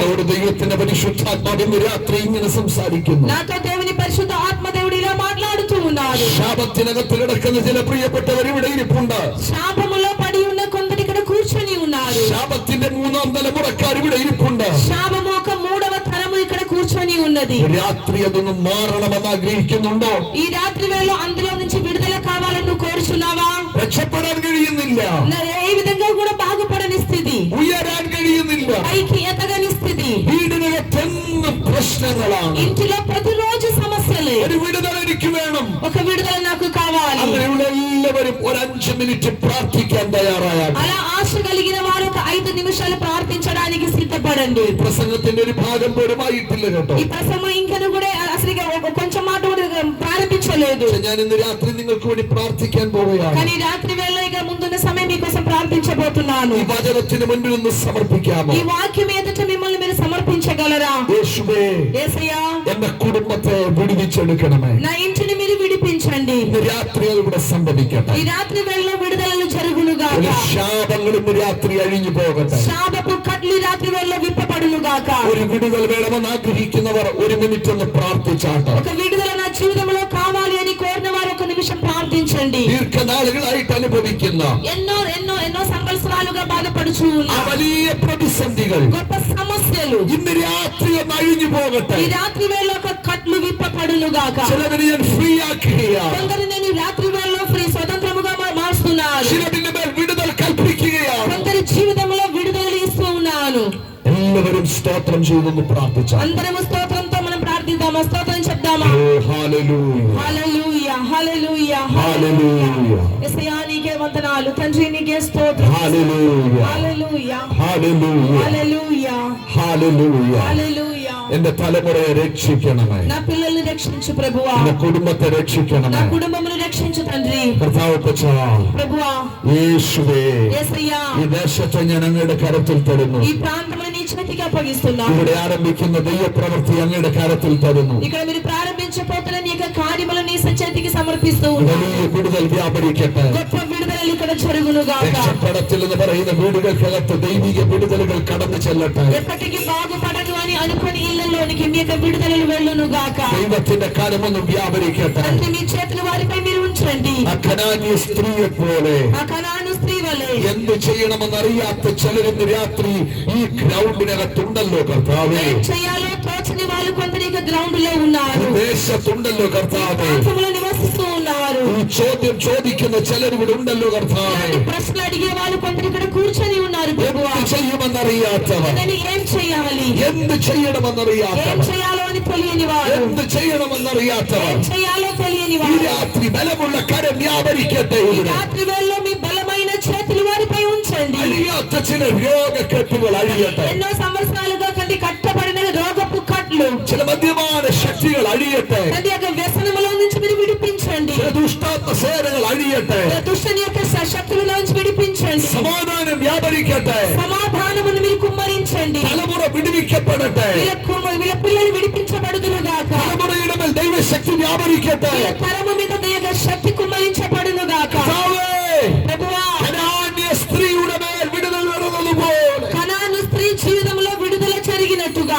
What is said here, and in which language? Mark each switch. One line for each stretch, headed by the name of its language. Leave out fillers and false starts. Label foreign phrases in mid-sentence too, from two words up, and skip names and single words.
Malayalam: ദൈവത്തിന്റെ പരിശുദ്ധാത്മാവ് ഇന്ന് രാത്രി ഇങ്ങനെ സംസാരിക്കുന്നു.
Telugu: నాతో దేవుని పరిశుద్ధ ఆత్మదేవుడు ఇలా మాట్లాడుతూ ఉన్నారు.
Malayalam: ശാപത്തിനകത്ത് കിടക്കുന്ന ചില പ്രിയപ്പെട്ടവർ ഇവിടെ ഇരിപ്പുണ്ട്.
Telugu: శాపములో పడి ఉన్న కొందరు ఇక్కడ కూర్చొని ఉన్నారు.
Malayalam: ശാപത്തിന്റെ 3ാം തലമുറക്കാർ ഇവിടെ ഇരിപ്പുണ്ട്.
Telugu: శాపము ఒక 3వ తరము ఇక్కడ కూర్చొని ఉన్నది. ఉన్నది.
Malayalam: രാത്രി അതൊന്നും മാറണമെന്ന് ആഗ്രഹിക്കുന്നുണ്ടോ?
Telugu: ఈ రాత్రి వేళ అందులో నుంచి విడుదల కావాలని నువ్వు కోరుచున్నావా?
Malayalam: രക്ഷപ്പെടാൻ കഴിയുന്നില്ല,
Telugu: ఏ విధంగా కూడా బాగుపడని స్థితి,
Malayalam: ഉയരാൻ കഴിയുന്നില്ല,
Telugu: పైకి ఎదగని స్థితి,
Malayalam: വീടിനകത്തെന്നും പ്രശ്നങ്ങളാണ്,
Telugu: ఇంటిలో ప్రతిరోజు సమస్యలే.
Malayalam: ഒരു വിടുതൽ എനിക്ക് വേണം.
Telugu: ఒక విడుదల నాకు కావాలి.
Malayalam: അങ്ങനെയുള്ള എല്ലാവരും ഒരു 5 മിനിറ്റ് പ്രാർത്ഥിക്കാൻ തയ്യാറായാൽ,
Telugu: అలా ఆశ కలిగిన వారు ఒక 5 నిమిషాలు ప్రార్థించడానికి సిద్ధపడండి.
Malayalam: പ്രസംഗത്തിന്റെ ഒരു ഭാഗം പോലും ആയിട്ടില്ല കേട്ടോ.
Telugu: ఈ ప్రసంగం ఇంకను కూడా అసలు కొంచెం మాట కూడా ప్రారంభించలేదు.
Malayalam: ഞാൻ ഇന്ന് രാത്രി നിങ്ങൾക്ക് വേണ്ടി പ്രാർത്ഥിക്കാൻ പോവുകയാണ്.
Telugu: కానీ రాత్రి వేళ ఇక ముందున్న సమయం మీకోసం ప్రార్థించబోతున్నాను.
Malayalam: ഈ വചനത്തിന് മുൻപിൽ ഒന്ന് സമർപ്പിക്കാമോ?
Telugu: ఈ వాక్యం ఎదుట మిమ్మల్ని మీరు సమర్పించగలరా?
Malayalam: യേശുവേ,
Telugu: యేసయ్యా,
Malayalam: എന്റെ കുടുംബത്തെ വിടുവിച്ചെടുക്കണമേ.
Telugu: నా ఇంటిని మీరు విడిపించండి.
Malayalam: ഇന്ന് രാത്രി ഇവിടെ സംഭവിക്കട്ടെ.
Telugu: ఈ రాత్రి వేళ విడుదలలు జరుగునుగాక.
Malayalam: ഒരു ശാപങ്ങൾ ഇന്ന് രാത്രി അഴിഞ്ഞു പോകട്ടെ.
Telugu: శాపపు కట్లు ఈ రాత్రి వేళ విప్పబడునుగాక.
Malayalam: ഒരു വിടുതൽ വേണമെന്ന് ആഗ്രഹിക്കുന്നവർ 1 മിനിറ്റ് ഒന്ന് പ്രാർത്ഥിച്ചാട്ടെ.
Telugu: ఒక విడుదల నా జీవితంలో కావాలి అని కోరిన వారు 1 నిమిషం ప్రార్థించండి.
Malayalam: ദീർഘനാളുകളായിട്ട് അനുഭവിക്കുന്ന
Telugu: ఎన్నో ఎన్నో ఎన్నో సంవత్సరాలుగా బాధపడుచు ఉన్న
Malayalam: ആ വലിയ പ്രതിസന്ധികൾ
Telugu: గొప్ప సమస్యలు
Malayalam: ഇന്ന് രാത്രി ഒന്ന് അഴിഞ്ഞു പോകട്ടെ.
Telugu: ఈ రాత్రి వేళ ఒక కట్లు విప్పబడునుగాక.
Malayalam: ചിലവരെ ഞാൻ ഫ്രീ ആക്കുകയാണ്,
Telugu: కొందరు నేను ఈ రాత్రి వేళ ఫ్రీ స్వతంత్రముగా మారుస్తున్నాను.
Malayalam: ചിലതിന്റെ മേൽ വിടുതൽ കൽപ്പിക്കുകയാണ്.
Telugu: కొందరి జీవితంలో విడుదల ఇస్తూ ఉన్నాను.
Malayalam: എല്ലാവരും സ്തോത്രം ചെയ്തൊന്ന് പ്രാർത്ഥിച്ചാൽ,
Telugu: అందరము స్తోత్రంతో మనం ప్రార్థిద్దామా? స్తోత్రం చెప్దామా? హల్లెలూయా, హల్లెలూయా, హల్లెలూయా, హల్లెలూయా, యేసయ్యా నీకే వందనాలు. తండ్రి నీకే స్తోత్రం.
Malayalam: ഹല്ലേലൂയ,
Telugu: హల్లెలూయా,
Malayalam: ഹല്ലേലൂയ,
Telugu: హల్లెలూయా,
Malayalam: ഹല്ലേലൂയ.
Telugu: హల్లెలూయా.
Malayalam: എന്റെ തലമുറയെ രക്ഷിക്കണമേ.
Telugu: నా పిల్లల్ని రక్షించు ప్రభువా.
Malayalam: എന്റെ കുടുംബത്തെ
Telugu: నా
Malayalam: രക്ഷിക്കണമേ.
Telugu: కుటుంబమును రక్షించు తండ్రి.
Malayalam: കർത്താവ് പച്ച
Telugu: ప్రభువా,
Malayalam: യേശുവേ,
Telugu: యేసయ్యా,
Malayalam: ഈ ദേശത്തെ ഞാൻ അങ്ങയുടെ കരത്തിൽ തരുന്നു.
Telugu: ఈ ప్రాంతమును నీ చేతికి అప్పగిస్తున్నాను.
Malayalam: ഇവിടെ ആരംഭിക്കുന്ന ദൈവപ്രവൃത്തി അങ്ങയുടെ കരത്തിൽ തരുന്നു.
Telugu: ఇక్కడ మీరు ప్రారంభించబోతున్న నీ యొక్క కార్యములను నీ చేతికి సమర్పిస్తూ ఉన్నాను.
Malayalam: വലിയ വിടുതൽ വ്യാപരിക്കട്ടെ.
Telugu: గొప్ప విడుదలలు ఇక్కడ జరుగునుగాక.
Malayalam: രക്ഷപ്പെടത്തിൽ എന്ന് പറയുന്ന വീടുകൾക്കകത്ത് ദൈവിക വിടുതലുകൾ കടന്നു ചെല്ലട്ടെ.
Telugu: ఎప్పటికీ బాగుపడను అని అనుకుని ఇళ్లలోనికి మీ యొక్క విడుదలలు వెళ్ళునుగాక.
Malayalam: ദൈവത്തിന്റെ കരമൊന്നും വ്യാപരിക്കട്ടെ.
Telugu: తండ్రి మీ చేతులు వారిపై మీరు ఉంచండి.
Malayalam: ആ കനാന്യ സ്ത്രീയെ പോലെ
Telugu: ఆ కనాను స్త్రీ వలె
Malayalam: എന്ത് ചെയ്യണമെന്നറിയാത്ത ചിലരിന്ന് രാത്രി ഈ ഗ്രൗണ്ടിനകത്തുണ്ടല്ലോ കർത്താവേ.
Telugu: ఏం చేయాలో తోచని వాళ్ళు కొందరు ఇక గ్రౌండ్ లో ఉన్నారు.
Malayalam: ദേശത്തുണ്ടല്ലോ കർത്താവേ.
Telugu: ప్రాంతంలో నివసిస్తూ ఉన్నారు.
Malayalam: ഈ ചോദ്യം ചോദിക്കുന്ന ചിലരിവിടെ ഉണ്ടല്ലോ കർത്താവേ.
Telugu: ఇలాంటి ప్రశ్నలు అడిగే వాళ్ళు కొందరు ఇక్కడ కూర్చొని ఉన్నారు ప్రభువా.
Malayalam: എന്ത് ചെയ്യുമെന്നറിയാത്തവർ,
Telugu: నేను ఏం చేయాలి,
Malayalam: എന്ത്
Telugu: ఏం
Malayalam: ചെയ്യണമെന്നറിയാത്തവർ,
Telugu: చేయాలో అని తెలియని వారు,
Malayalam: എന്ത് ചെയ്യണമെന്നറിയാത്തവർ
Telugu: ఏం చేయాలో తెలియని
Malayalam: ഈ
Telugu: వారు
Malayalam: രാത്രി ബലമുള്ള കരം വ്യാപരിക്കട്ടെ.
Telugu: ఈ
Malayalam: ഇവിടെ
Telugu: రాత్రి వేళలో మీ బలమైన చేతులు వారిపై ఉంచండి.
Malayalam: അഴിയാത്ത ചില രോഗക്കെട്ടുകൾ അഴിയട്ടെ.
Telugu: ఎన్నో సంవత్సరాలుగా కంటి కట్టబడిన రోగపు కట్లు,
Malayalam: ചില മദ്യപാന ശക്തികൾ അഴിയട്ടെ.
Telugu: తండ్రి యొక్క వ్యసనములో నుంచి మీరు విడిపించండి.
Malayalam: ചില ദുഷ്ടാത്മ സേനകൾ അഴിയട്ടെ.
Telugu: దుష్టుని యొక్క శక్తుల నుంచి విడిపించండి.
Malayalam: സമാധാനം വ്യാപരിക്കട്ടെ.
Telugu: సమాధానమును మీరు కుమ్మరించండి.
Malayalam: തലമുറ വിടുവിക്കപ്പെടട്ടെ.
Telugu: వీళ్ళ పిల్లలు విడిపించబడుదురుగాక.
Malayalam: തലമുറയുടെ മേൽ ദൈവശക്തി വ്യാപരിക്കട്ടെ.
Telugu: వీళ్ళ తరము మీద దైవ శక్తి కుమ్మరించబడునుగాక.
Malayalam: കർത്താവേ,
Telugu: ప్రభువా,
Malayalam: കനാന്യ സ്ത്രീയുടെ മേൽ വിടുതൽ വരുന്നതുപോലെ
Telugu: కనాను స్త్రీ జీవితంలో విడుదల జరిగినట్టుగా